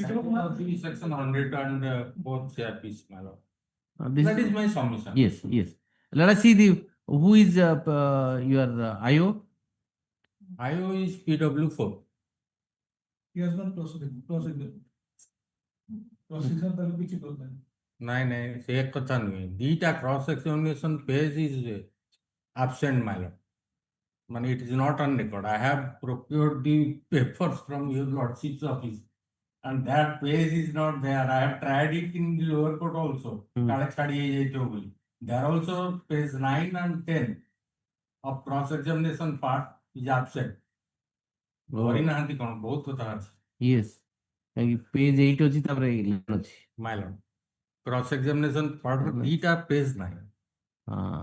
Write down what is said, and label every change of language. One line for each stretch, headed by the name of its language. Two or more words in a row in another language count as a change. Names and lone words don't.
English: the section 100 and both CRPs, my lord. This That is my submission. yes, yes. Let us see the who is your IO. IO is PW4. He has not proceeded. Procedure
Odia: ତାର କିଛି କରିନାହିଁ। ନାଇଁ ନାଇଁ ସେ କଥା ନୁହେଁ ଦିଟା
English: cross examination page is absent, my lord. Man, it is not on record. I have procured the papers from your lordship's office and that page is not there. I have tried it in the lower court also. There also page 9 and 10 of cross examination part is absent.
Odia: କରିନାହାନ୍ତି କ'ଣ ବହୁତ କଥା ଅଛି Yes. Page 8 ଅଛି ତାପରେ 11 ଅଛି।
English: my lord. Cross examination part
Odia: ର ଦିଟା
English: page ନାହିଁ।
Odia: ହଁ।